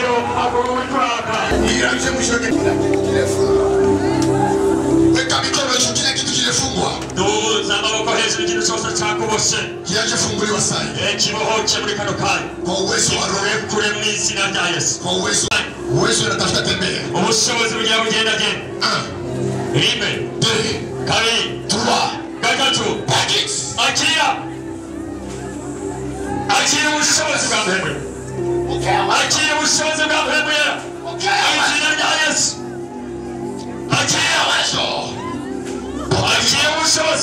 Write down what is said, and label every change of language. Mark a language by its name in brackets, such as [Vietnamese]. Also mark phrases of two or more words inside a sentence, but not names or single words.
[Swahili] Ianze mwisho weka mikono juu, kila kitu kinafungwa. Kinachofunguliwa sasa. Kwa uwezo wa Roho. Kwa uwezo unatafuta tembea. [Rundi] Rimwe, kabiri, gatatu, akira ubushobozi bwa Mpwemu. Akira ubushobozi bwa Mpwemu Yera. Izina rya Yesu. Akira ubushobozi.